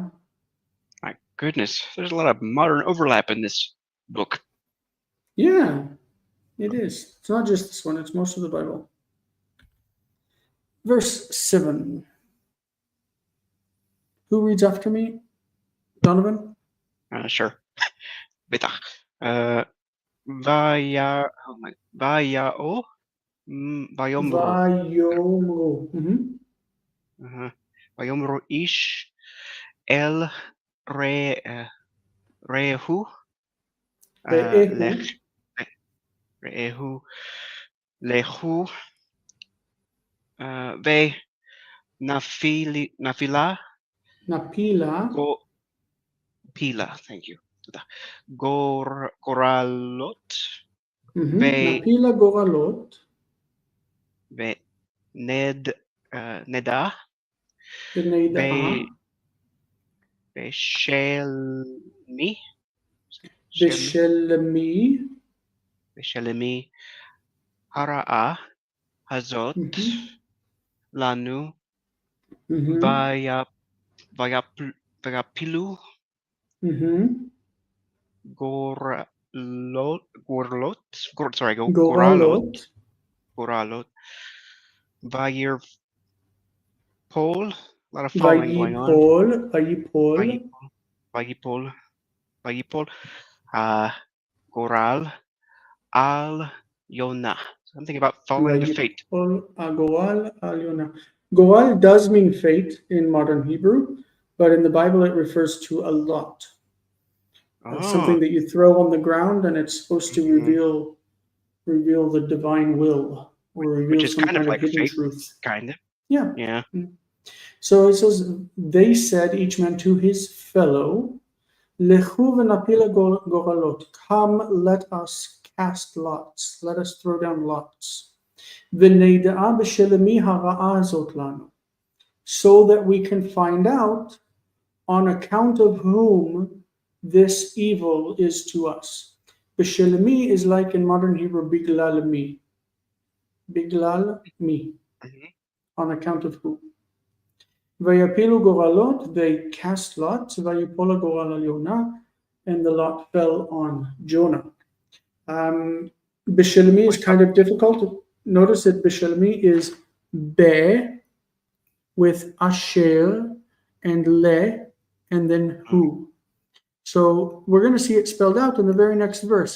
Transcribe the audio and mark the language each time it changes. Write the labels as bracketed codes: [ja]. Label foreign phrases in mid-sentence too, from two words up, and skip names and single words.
[en] My goodness, there's a lot of modern overlap in this book. Yeah, it is. It's not just this one, it's most of the Bible. Verse 7. Who reads after me? Donovan? Sure. [he] בטח. ויא. Vayomru. ויאמרו איש אל רעהו. רעהו לכו. Ve nafila. [en] Pila, thank you. [he] Goralot. נפילה גורלות. Ve neda. Ve shelmi. Beshelemi. הרעה. הזאת. לנו. Vayapilu. Goralot. ויר פול. [en] A lot of falling going on. [he] Vayipol. גורל. על יונה. [en] Something about falling to fate. Goral does mean fate in modern Hebrew, but in the Bible it refers to a lot. Something that you throw on the ground and it's supposed to reveal the divine will or reveal some kind of hidden fate, truth. Kind of. Yeah. Yeah. So it says, they said, each man to his fellow, [he] לכו ונפילה גורלות. [en] Come, let us cast lots. Let us throw down lots. [he] ונדעה בשלמי הרעה זאת לנו. [en] So that we can find out on account of whom this evil is to us. Bishelmi is like in modern Hebrew, [he] בגלל מי. בגלל מי, [en] Mhm. on account of who? [he] ויפילו גורלות, [en] they cast lots. [he] ויפל גורל על יונה, [en] and the lot fell on Jonah. Bishelmi is Wait, kind of difficult. Notice that Bishelmi is be with asher and le and then who. So we're going to see it spelled out in the very next verse.